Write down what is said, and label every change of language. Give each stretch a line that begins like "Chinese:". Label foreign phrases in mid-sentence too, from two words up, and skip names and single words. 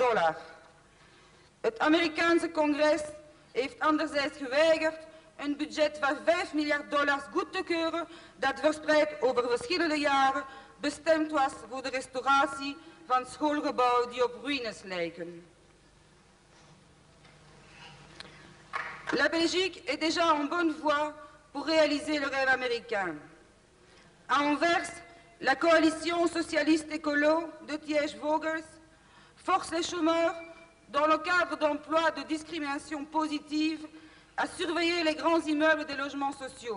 Dutch: Het Amerikaanse congres heeft anderzijds geweigerd een budget van $5 miljard goed te keuren dat verspreid over verschillende jaren bestemd was voor de restauratie van schoolgebouwen die op ruïnes lijken.
French: La Belgique est déjà en bonne voie pour réaliser le rêve américain. À Anvers, la coalition socialiste écolo de Thiège-Vogels force les chômeurs, dans le cadre d'emplois de discrimination positive, à surveiller les grands immeubles des logements sociaux.